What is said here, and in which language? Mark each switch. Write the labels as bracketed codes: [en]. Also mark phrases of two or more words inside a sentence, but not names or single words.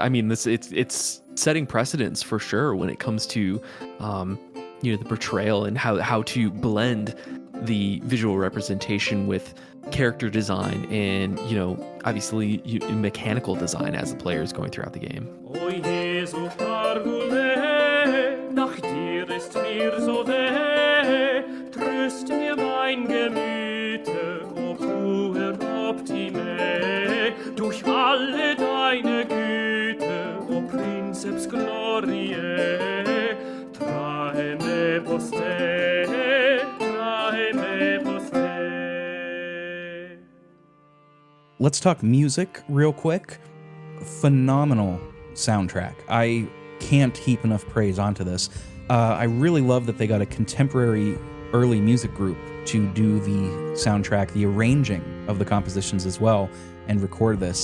[en] I mean, it's setting precedents for sure when it comes to, the portrayal and how to blend the visual representation with character design and, obviously mechanical design as the player is going throughout the game. [de] Nach dir ist mir so weh, tröst mir mein Gemüte, [la] o puer optime, [de] durch alle deine Güte, [la] o princeps gloriae, trae me poste, trae me poste. [en] Let's talk music real quick. Phenomenal soundtrack. I can't heap enough praise onto this. I really love that they got a contemporary early music group to do the soundtrack, the arranging of the compositions as well, and record this.